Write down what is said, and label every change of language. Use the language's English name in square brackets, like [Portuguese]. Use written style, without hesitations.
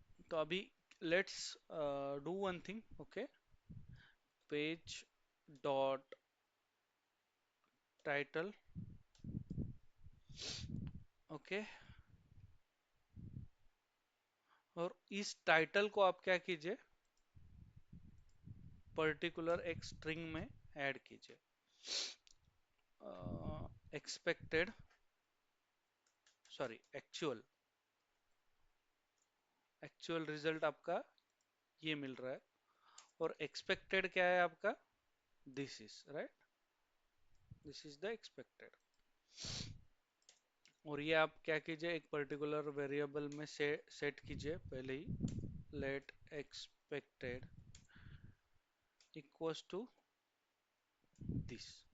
[Hindi] तो अभी [English] Let's do one thing. Okay, page dot title. [Hindi] Okay, और इस टाइटल को आप क्या कीजिए, पर्टिकुलर एक स्ट्रिंग में ऐड कीजिए. [English] Expected, sorry, actual. [Hindi] Actual result आपका ये मिल रहा है, और एक्सपेक्टेड क्या है आपका, [English] This is right, this is the expected. [Hindi] और ये आप क्या कीजिए, एक पर्टिकुलर वेरिएबल में सेट कीजिए पहले ही, [English] Let expected equals to this.